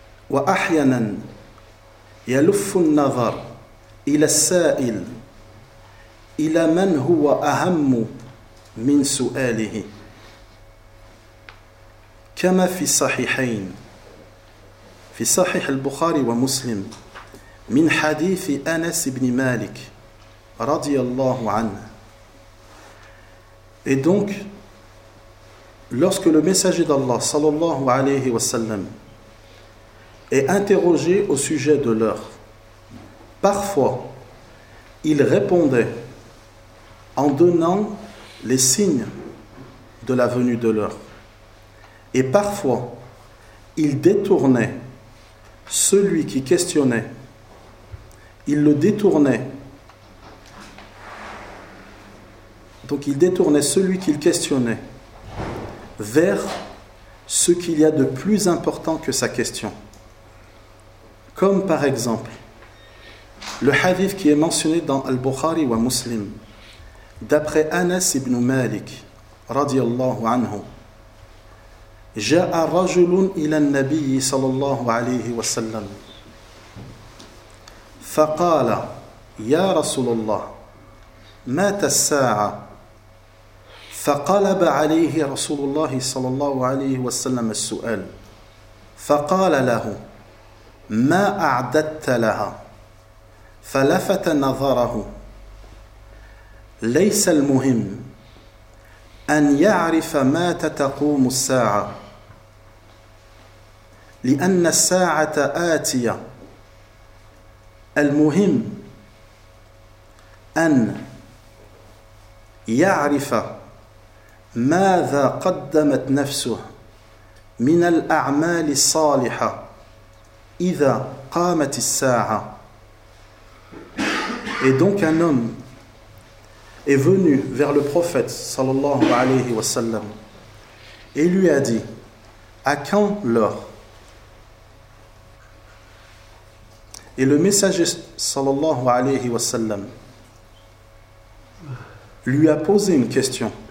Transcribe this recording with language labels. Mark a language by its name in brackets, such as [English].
[Arabic] وأحيانا يلف النظر إلى السائل إلى من هو أهم من سؤاله كما في الصحيحين في صحيح البخاري ومسلم من حديث أنس بن مالك رضي الله عنه. [French] Et donc, lorsque le messager d'Allah sallallahu alayhi wa sallam est interrogé au sujet de l'heure, parfois il répondait en donnant les signes de la venue de l'heure. Et parfois, il détournait celui qui questionnait. Il le détournait. Donc, il détournait celui qu'il questionnait vers ce qu'il y a de plus important que sa question. Comme par exemple, le hadith qui est mentionné dans Al-Bukhari wa Muslim, d'après Anas ibn Malik, radiallahu anhu. [Arabic] جاء رجل إلى النبي صلى الله عليه وسلم فقال يا رسول الله مات الساعة فقلب عليه رسول الله صلى الله عليه وسلم السؤال فقال له ما أعددت لها فلفت نظره ليس المهم أن يعرف مات تقوم الساعة لأن الساعة آتية المهم أن يعرف ماذا قدمت نفسه من الأعمال الصالحة إذا قامت الساعة. [French] Et donc un homme est venu vers le prophète [Arabic] صلى الله عليه وسلم [French] et lui a dit: à quand l'heure? Et le messager sallallahu alayhi wa sallam lui a posé une question.